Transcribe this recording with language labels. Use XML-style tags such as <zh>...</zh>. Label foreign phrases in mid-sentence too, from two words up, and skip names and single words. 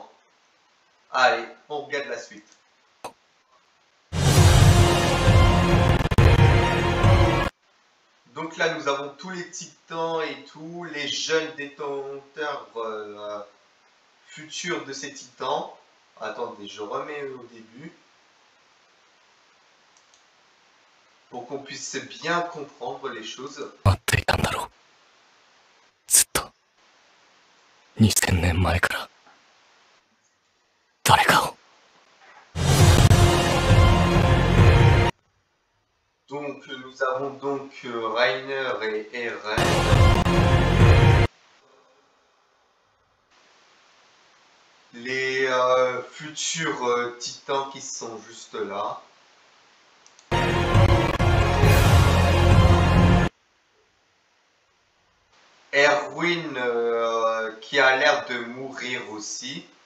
<fr>Allez, on regarde la suite. Donc là, nous avons tous les titans et tous les jeunes détenteurs futurs de ces titans. Attendez, je remets au début. Pour qu'on puisse bien comprendre les choses.</fr> <ja>待っていたんだろう。ずっと。2000年前から。誰かを。</ja> <fr>Donc nous avons donc Reiner et Eren. Les futurs titans qui sont juste là. Erwin qui a l'air de mourir aussi.</fr>